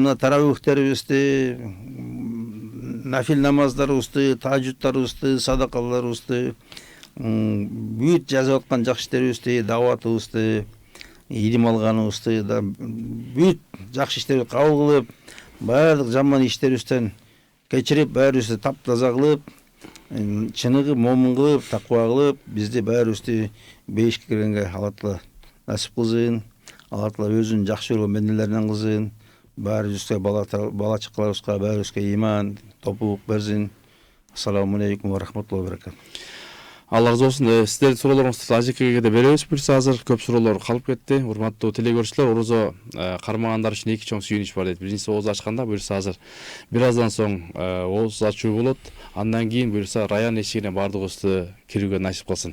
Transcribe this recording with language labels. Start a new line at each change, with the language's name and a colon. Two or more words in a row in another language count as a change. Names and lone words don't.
Kyrgyz: Мына таравихтерибизди, нафил намаздарыбызды, тажудтарыбызды, садакаларыбызды, бүт жазып аткан жакшы иштерибизди, даватыбызды, илим алганыбызды да бүт жакшы иштерибизди кабыл кылып, баардык жаман иштерибизден кечирип, баарыбызды таптаза кылып, чыныгы момун кылып, таква кылып, бизди баарыбызды бейишке киргенге Алла Таала насип кылсын. Алла Таала өзүнүн жакшы көргөн бенделеринен кылсын. Баарыбызга бала чакаларыбызга баарыбызга иман, топулук берсин.
Arabic: السلام عليكم ورحمة الله وبركاته.
Kyrgyz: Алла разы болсун. Сиздердин суроолоруңузду Ажекеге да беребиз буюрса. Азыр көп суроолор калып кетти. Урматтуу телекөрүүчүлөр, орозо кармагандар үчүн эки чоң сүйүнүч бар дейт. Биринчиси ооз ачканда, буюрса азыр бир аздан соң ооз ачуу болот. Андан кийин буюрса район эшигине баардыгыбызды кирүүгө насип кылсын.